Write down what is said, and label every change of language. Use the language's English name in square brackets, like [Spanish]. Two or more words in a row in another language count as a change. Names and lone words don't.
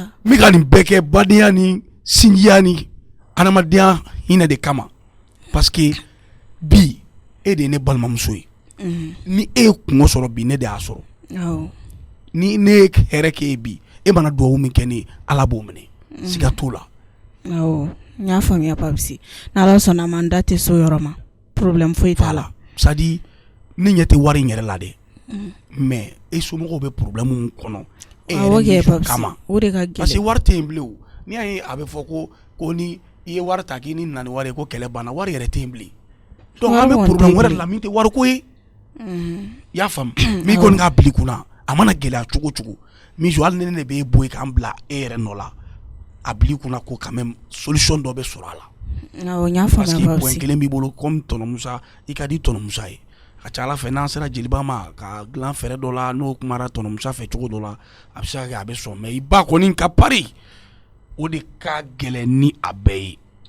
[Bambara] n bɛ ka nin bɛɛ kɛ badenya ni sinjiya ni adamadenya hinɛ de kama [French] parce que [Bambara] bi e de ye ne balimamuso ye ni e ye kungo sɔrɔ bi ne de y'a sɔrɔ ni ne ye hɛrɛ kɛ e bi e mana duwawu min kɛ ne ye ala b'o minɛ siga t'o la n y'a faamuya papisi n'ala sɔnna a ma n da tɛ so yɔrɔ ma problème foyi t'a la [French] c'est à dire [Bambara] ne ɲɛ tɛ wari in yɛrɛ la dɛ mais e somɔgɔw bɛ problème min kɔnɔ e yɛrɛ kama o de ka gɛlɛn [French] parce que [Bambara] wari tɛ yen bilen o n'i y'a ye a bɛ fɔ ko ni i ye wari ta k'i ni nana ni wari ye ko kɛlɛ banna wari yɛrɛ tɛ yen bilen donc an bɛ problème wɛrɛ la min tɛ wari ko ye i y'a faamu min kɔni k'a bila i kunna a mana gɛlɛya cogo cogo miso hali ne de b'e bɔ yen k'an bila e yɛrɛ nɔ la a bila i kunna ko [French] quand même solution [Bambara] dɔ bɛ sɔrɔ a la [French] parce que [Bambara] point kelen b'i bolo comme tɔnɔ Musa i ka di tɔnɔ Musa ye a ka ca ala fɛ n'an sera jeliba ma ka dilan fɛɛrɛ dɔ la n'o kumara tɔnɔ Musa fɛ cogo dɔ la a bɛ se ka kɛ a bɛ sɔn mais i ba kɔni ka pari o de ka gɛlɛn ni a bɛɛ ye